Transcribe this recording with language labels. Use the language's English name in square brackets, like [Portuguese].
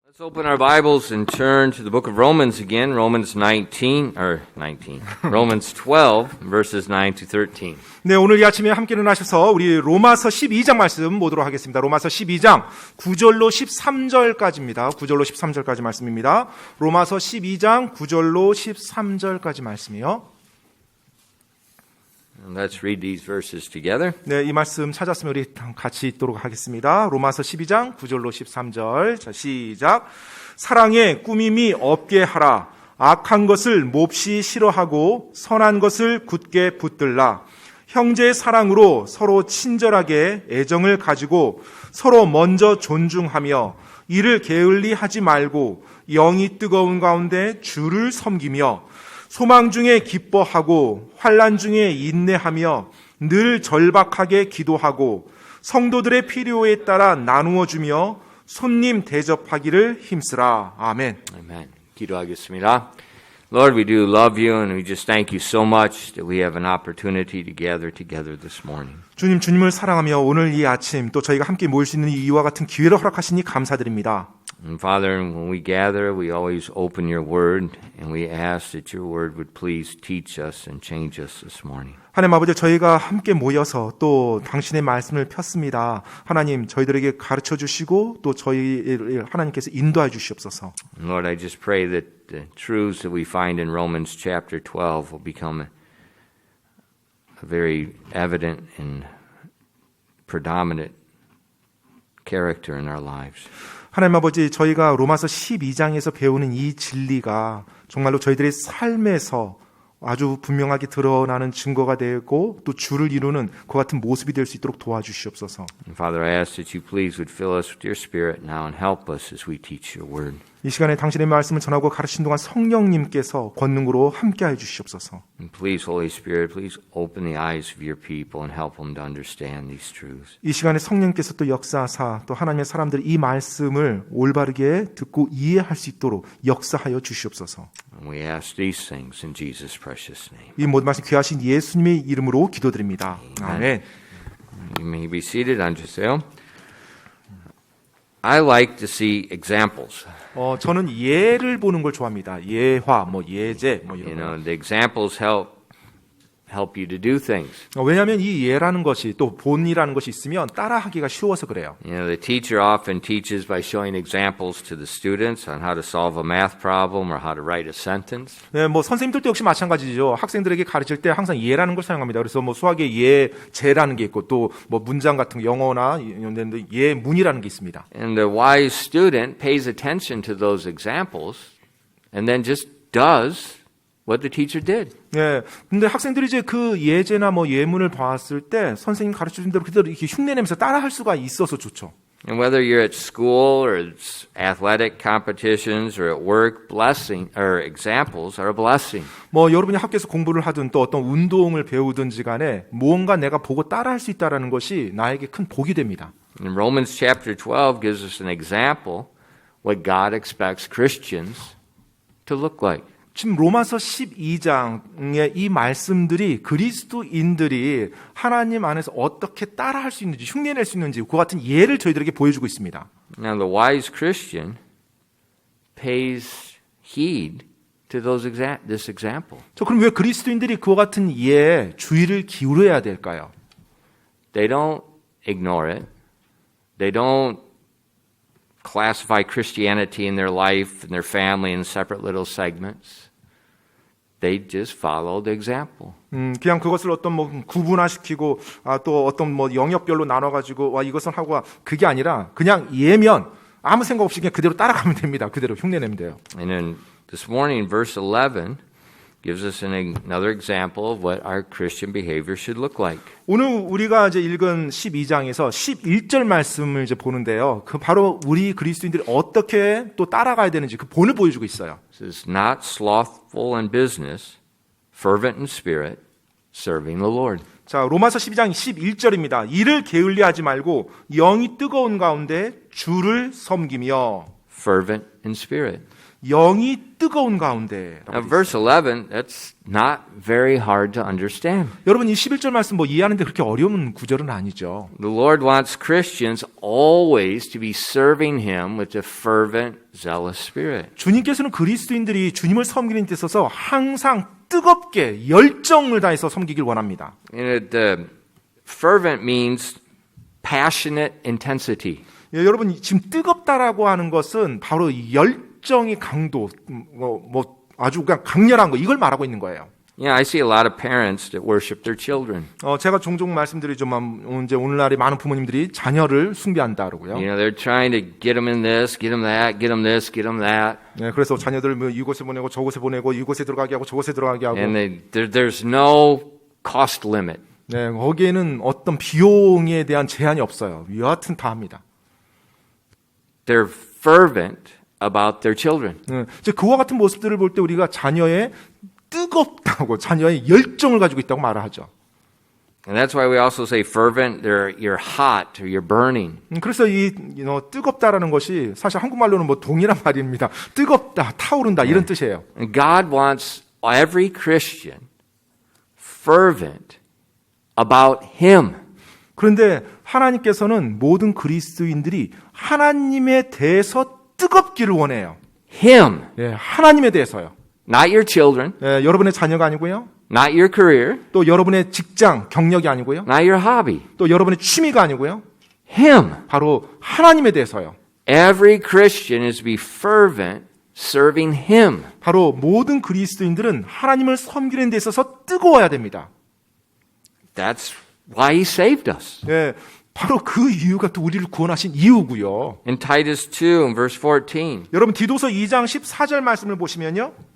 [English] Let's open our Bibles and turn to the book of Romans again, Romans 12, verses 9 to 13. [Korean] 네, 오늘 이 아침에 함께 일어나셔서 우리 로마서 12장 말씀 보도록 하겠습니다. 로마서 12장 9절로 13절까지입니다. 9절로 13절까지 말씀입니다. 로마서 12장 9절로 13절까지 말씀이요. [English] Let's read these verses together. [Korean] 네, 이 말씀 찾았으면 우리 같이 읽도록 하겠습니다. 로마서 12장 9절로 13절. 자, 시작. 사랑에 꾸밈이 없게 하라. 악한 것을 몹시 싫어하고 선한 것을 굳게 붙들라. 형제의 사랑으로 서로 친절하게 애정을 가지고 서로 먼저 존중하며 이를 게을리 하지 말고 영이 뜨거운 가운데 주를 섬기며 소망 중에 기뻐하고 환난 중에 인내하며 늘 절박하게 기도하고 성도들의 필요에 따라 나누어 주며 손님 대접하기를 힘쓰라. 아멘. Amen. 기도하겠습니다. [English] Lord, we do love you and we just thank you so much that we have an opportunity to gather together this morning. [Korean] 주님, 주님을 사랑하며 오늘 이 아침 또 저희가 함께 모일 수 있는 이와 같은 기회를 허락하시니 감사드립니다. [English] And Father, when we gather, we always open your word and we ask that your word would please teach us and change us this morning. [Korean] 하나님 아버지, 저희가 함께 모여서 또 당신의 말씀을 폈습니다. 하나님, 저희들에게 가르쳐 주시고 또 저희를 하나님께서 인도해 주시옵소서. [English] And Lord, I just pray that the truths that we find in Romans chapter 12 will become a very evident and predominant character in our lives. [Korean] 하나님 아버지, 저희가 로마서 12장에서 배우는 이 진리가 정말로 저희들의 삶에서 아주 분명하게 드러나는 증거가 되고 또 주를 이루는 그 같은 모습이 될 수 있도록 도와주시옵소서. [English] And Father, I ask that you please would fill us with your spirit now and help us as we teach your word. [Korean] 이 시간에 당신의 말씀을 전하고 가르치는 동안 성령님께서 권능으로 함께해 주시옵소서. [English] And please, Holy Spirit, please open the eyes of your people and help them to understand these truths. [Korean] 이 시간에 성령께서 또 역사하사 또 하나님의 사람들이 이 말씀을 올바르게 듣고 이해할 수 있도록 역사하여 주시옵소서. [English] And we ask these things in Jesus' precious name. [Korean] 이 모든 말씀 귀하신 예수님의 이름으로 기도드립니다. 아멘. [English] You may be seated. [Korean] 앉으세요. [English] I like to see examples. [Korean] 저는 예를 보는 걸 좋아합니다. 예화, 예제, [English] You [Korean] 이런 [English] know, the examples help you to do things. [Korean] 왜냐하면 이 예라는 것이 또 본이라는 것이 있으면 따라하기가 쉬워서 그래요. [English] You know, the teacher often teaches by showing examples to the students on how to solve a math problem or how to write a sentence. [Korean] 네, 선생님들도 역시 마찬가지죠. 학생들에게 가르칠 때 항상 예라는 걸 사용합니다. 그래서 수학에 예제라는 게 있고 또 문장 같은 영어나 예문이라는 게 있습니다. [English] And the wise student pays attention to those examples and then just does what the teacher did. [Korean] 네, 근데 학생들이 이제 그 예제나 예문을 봤을 때 선생님 가르쳐준 대로 그대로 이렇게 흉내내면서 따라할 수가 있어서 좋죠. [English] And whether you're at school or it's athletic competitions or at work, blessing or examples are a blessing. [Korean] 여러분이 학교에서 공부를 하든 또 어떤 운동을 배우든지 간에 무언가 내가 보고 따라할 수 있다라는 것이 나에게 큰 복이 됩니다. [English] And Romans chapter 12 gives us an example what God expects Christians to look like. [Korean] 지금 로마서 12장의 이 말씀들이 그리스도인들이 하나님 안에서 어떻게 따라할 수 있는지 흉내낼 수 있는지 그 같은 예를 저희들에게 보여주고 있습니다. [English] Now the wise Christian pays heed to this example. [Korean] 그럼 왜 그리스도인들이 그와 같은 예에 주의를 기울여야 될까요? [English] They don't ignore it. They don't classify Christianity in their life and their family in separate little segments. They just follow the example. [Korean] 그냥 그것을 어떤 구분화시키고 또 어떤 영역별로 나눠가지고 이것은 하고 그게 아니라 그냥 예면 아무 생각 없이 그냥 그대로 따라가면 됩니다. 그대로 흉내내면 돼요. [English] And then this morning, verse 11 gives us another example of what our Christian behavior should look like. [Korean] 오늘 우리가 이제 읽은 12장에서 11절 말씀을 이제 보는데요. 그 바로 우리 그리스도인들이 어떻게 또 따라가야 되는지 그 본을 보여주고 있어요. [English] This is not slothful in business, fervent in spirit, serving the Lord. [Korean] 자, 로마서 12장 11절입니다. 이를 게을리하지 말고 영이 뜨거운 가운데 주를 섬기며 [English] fervent in spirit. [Korean] 영이 뜨거운 가운데. [English] Now, verse 11, that's not very hard to understand. [Korean] 여러분 이 11절 말씀 뭐 이해하는데 그렇게 어려운 구절은 아니죠. [English] The Lord wants Christians always to be serving Him with a fervent, zealous spirit. [Korean] 주님께서는 그리스도인들이 주님을 섬기는 데 있어서 항상 뜨겁게 열정을 다해서 섬기길 원합니다. [English] The fervent means passionate intensity. [Korean] 예, 여러분 지금 뜨겁다라고 하는 것은 바로 열정의 강도, 아주 그냥 강렬한 거 이걸 말하고 있는 거예요. [English] Yeah, I see a lot of parents that worship their children. [Korean] 제가 종종 말씀드리지만 이제 오늘날의 많은 부모님들이 자녀를 숭배한다 그러고요. [English] You know, they're trying to get them in this, get them that, get them this, get them that. [Korean] 네, 그래서 자녀들을 뭐 이곳에 보내고 저곳에 보내고 이곳에 들어가게 하고 저곳에 들어가게 하고. [English] And there's no cost limit. [Korean] 네, 거기에는 어떤 비용에 대한 제한이 없어요. 여하튼 다 합니다. [English] They're fervent about their children. [Korean] 네, 이제 그와 같은 모습들을 볼 때 우리가 자녀의 뜨겁다고 자녀의 열정을 가지고 있다고 말을 하죠. [English] And that's why we also say fervent, you're hot or you're burning. [Korean] 그래서 이 뜨겁다라는 것이 사실 한국말로는 뭐 동일한 말입니다. 뜨겁다, 타오른다 이런 뜻이에요. [English] And God wants every Christian fervent about Him. [Korean] 그런데 하나님께서는 모든 그리스도인들이 하나님에 대해서 뜨겁기를 원해요. [English] Him. [Korean] 예, 하나님에 대해서요. [English] Not your children, [Korean] 예, 여러분의 자녀가 아니고요. [English] not your career, [Korean] 또 여러분의 직장, 경력이 아니고요. [English] not your hobby. [Korean] 또 여러분의 취미가 아니고요. [English] Him. [Korean] 바로 하나님에 대해서요. [English] Every Christian is to be fervent serving Him. [Korean] 바로 모든 그리스도인들은 하나님을 섬기는 데 있어서 뜨거워야 됩니다. [English] That's why He saved us. [Korean] 예, 바로 그 이유가 또 우리를 구원하신 이유고요. [English] In Titus 2 and verse 14, [Korean] 여러분 디도서 2장 14절 말씀을 보시면요.